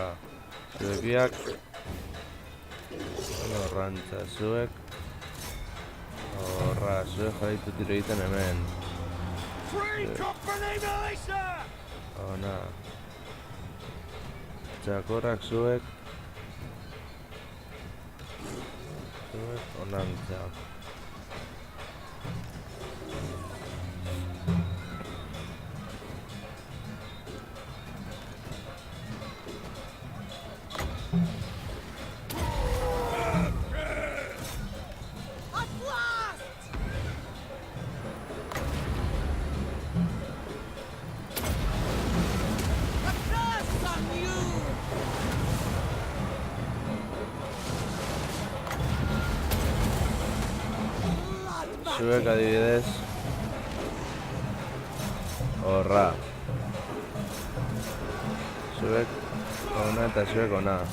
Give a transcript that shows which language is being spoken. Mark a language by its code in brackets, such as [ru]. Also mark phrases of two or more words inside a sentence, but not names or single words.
[eu] Zuek biak horrantza, zuek horra, zuek jarraitu tiro egiten hemen. Ona. Txakorrak zuek onantza. [en] At last! A curse on you! [eu] Zuek adibidez horra. Zuek ona eta zuek ona.